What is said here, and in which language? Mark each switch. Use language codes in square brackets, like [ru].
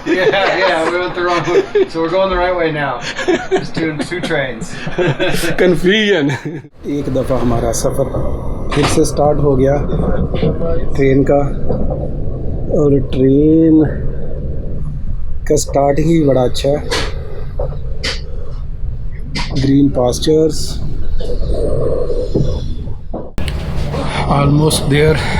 [en] Yeah, we went the wrong way. So we're going the right way now. Just doing 2 trains. Confusion. [hi] एक दफ़ा हमारा सफ़र फिर से start हो गया ट्रेन का, और ट्रेन का स्टार्ट ही बड़ा अच्छा है। [en] green pastures, almost there.